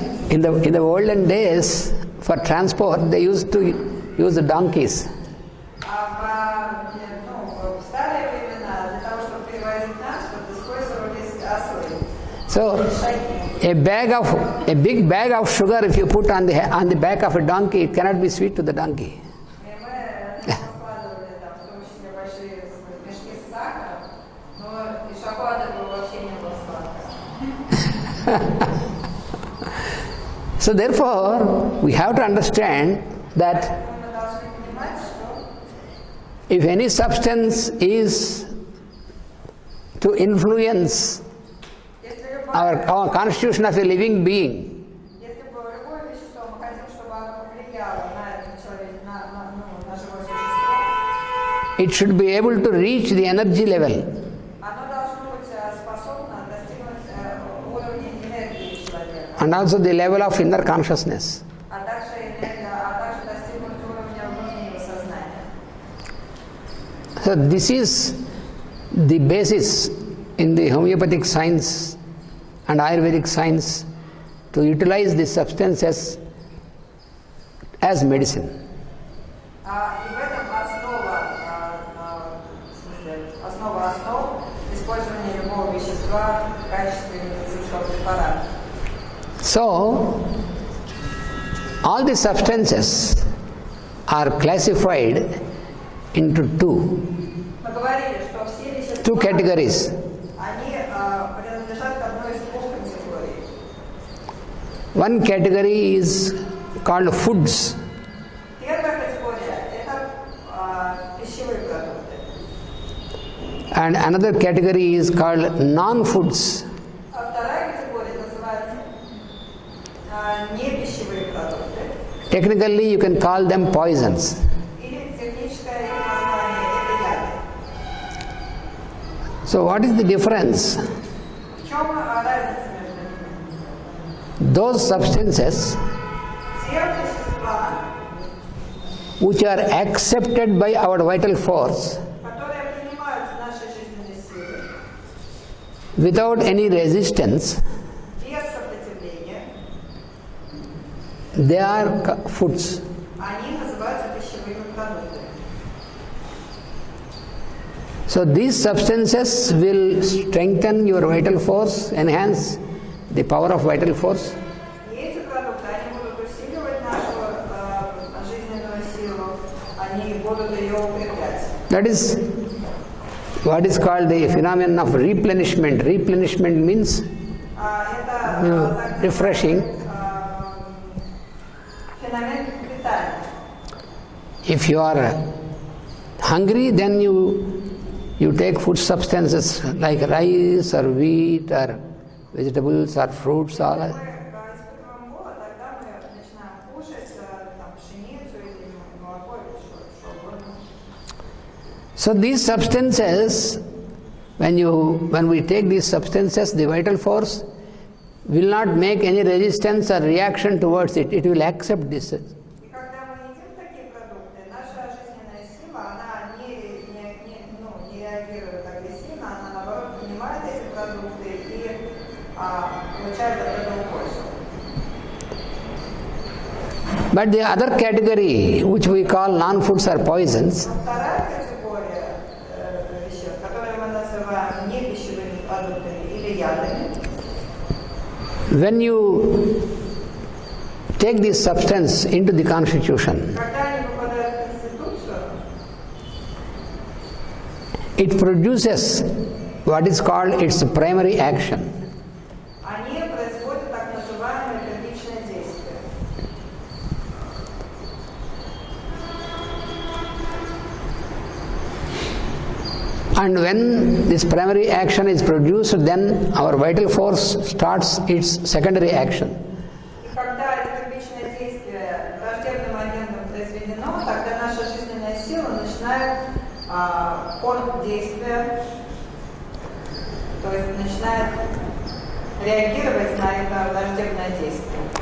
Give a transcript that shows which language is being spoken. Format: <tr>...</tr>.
<en>In the olden days, for transport, they used to use the donkeys.</en> <ru>В старые времена для того, чтобы перевозить транспорт, использовались ослы.</ru> <en>So, a big bag of sugar, if you put on the back of a donkey, it cannot be sweet to the donkey.</en> <ru>И мы складывали там, в том числе большие мешки с сахаром, но и шоколад этого вообще не было сладкого.</ru> <en>So therefore, we have to understand that</en> <ru>Мы должны понимать, что</ru> <en>if any substance is to influence</en> <ru>если</ru> <en>our constitution of a living being,</en> <ru>если бы любое вещество мы хотим, чтобы оно повлияло на этот человек, на живое существо,</ru> <en>it should be able to reach the energy level.</en> <ru>оно должно быть способно достигнуть уровня энергии человека,</ru> <en>And also the level of inner consciousness.</en> <ru>а также достигнуть уровня внутреннего сознания.</ru> <en>So this is the basis in the homeopathic science and Ayurvedic science to utilize these substances as medicine.</en> <ru>И в этом основа основ использования любого вещества в качестве медицинского препарата.</ru> <en>So, all these substances are classified into</en> <ru>Мы говорили, что все вещества,</ru> <en>two categories.</en> <ru>они принадлежат к одной из двух категорий.</ru> <en>One category is called foods,</en> <ru>Первая категория – это пищевые продукты,</ru> <en>and another category is called non-foods.</en> <ru>а вторая категория называется непищевые продукты,</ru> <en>Technically, you can call them poisons.</en> <ru>или техническое их название – это яды.</ru> <en>So, what is the difference?</en> <ru>В чем разница между ними?</ru> <en>Those substances</en> <ru>Те вещества,</ru> <en>which are accepted by our vital force</en> <ru>которые принимаются нашей жизненной силой,</ru> <en>without any resistance,</en> <ru>без сопротивления,</ru> <en>they are foods.</en> <ru>они называются пищевыми продуктами.</ru> <en>So these substances will strengthen your vital force, enhance the power of vital force.</en> <ru>И эти продукты, они будут усиливать нашу жизненную силу, они будут ее укреплять.</ru> <en>That is what is called the phenomenon of replenishment. Replenishment means</en> <ru>Это</ru> <en>refreshing.</en> <ru>Феномен питания.</ru> <en>If you are hungry, then you take food substances like rice or wheat or vegetables or fruits. All.</en> <ru>Мы испытываем голод, тогда мы начинаем кушать там, пшеницу или молоко или что угодно.</ru> <en>So these substances, when we take these substances, the vital force will not make any resistance or reaction towards it. It will accept this.</en> <ru>И когда мы едим такие продукты, наша жизненная сила, она не реагирует агрессивно, она наоборот принимает эти продукты и получает от этого пользу.</ru> <en>But the other category, which we call non-foods or poisons,</en> <ru>Но вторая категория веществ, которые мы называем непищевыми продуктами или ядами,</ru> <en>when you take this substance into the constitution,</en> <ru>когда они попадают в Конституцию,</ru> <en>it produces what is called its primary action.</en> <ru>они производят так называемое первичное действие.</ru> <en>And when this primary action is produced, then our vital force starts its secondary action.</en> <ru>И когда это первичное действие враждебным агентом произведено, тогда наша жизненная сила начинает ход действия, то есть начинает реагировать на это враждебное действие.</ru>